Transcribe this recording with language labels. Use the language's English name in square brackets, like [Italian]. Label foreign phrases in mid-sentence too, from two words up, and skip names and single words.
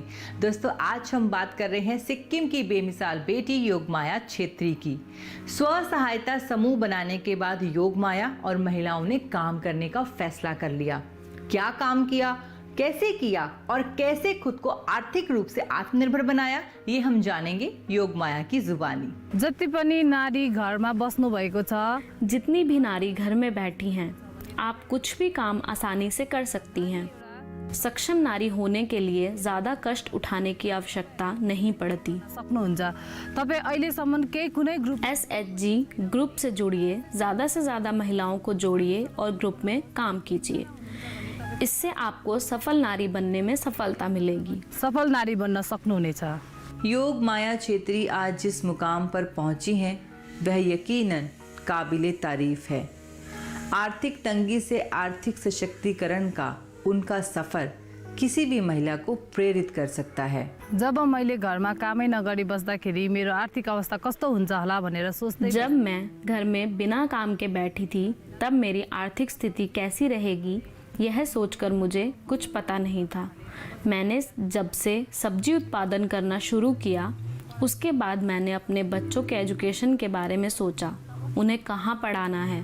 [Hindi] दोस्तों, आज हम बात कर रहे हैं सिक्किम की बेमिसाल बेटी योगमाया छेत्री की। स्व सहायता समूह बनाने के बाद योगमाया और महिलाओं ने काम करने का फैसला कर लिया। क्या काम किया, कैसे किया और कैसे खुद को आर्थिक रूप से आत्मनिर्भर बनाया, ये हम जानेंगे योगमाया की जुबानी। [Nepali] जति पनि नारी घरमा बस्नु भएको छ, [Hindi] जितनी भी नारी घर में बैठी हैं, आप कुछ भी काम आसानी से कर सकती हैं। सक्षम नारी होने के लिए ज्यादा कष्ट उठाने की आवश्यकता नहीं पड़ती। [Nepali] सक्नुहुन्छ। तपाईं अहिलेसम्म केही कुनै ग्रुप [Hindi] SHG ग्रुप से जुड़िए, ज्यादा से ज्यादा महिलाओं को जोड़िए और ग्रुप में काम कीजिए। इससे आपको सफल नारी बनने में सफलता मिलेगी। [Nepali] सफल नारी बन्न सक्नुहुनेछ। [Hindi] योगमाया छेत्री आज जिस मुकाम पर पहुंची हैं वह यकीनन काबिले तारीफ है। आर्थिक तंगी से आर्थिक सशक्तिकरण का उनका सफर किसी भी महिला को प्रेरित कर सकता है। [Nepali] जब मैले घरमा कामै नगरी बस्दाखेरि मेरो आर्थिक अवस्था कस्तो हुन्छ होला भनेर सोच्दै, [Hindi] जब मैं घर में बिना काम के बैठी थी तब मेरी आर्थिक स्थिति कैसी रहेगी यह सोचकर मुझे कुछ पता नहीं था। मैंने जब से सब्जी उत्पादन करना शुरू किया उसके बाद मैंने अपने बच्चों के एजुकेशन के बारे में सोचा, उन्हें कहाँ पढ़ाना है।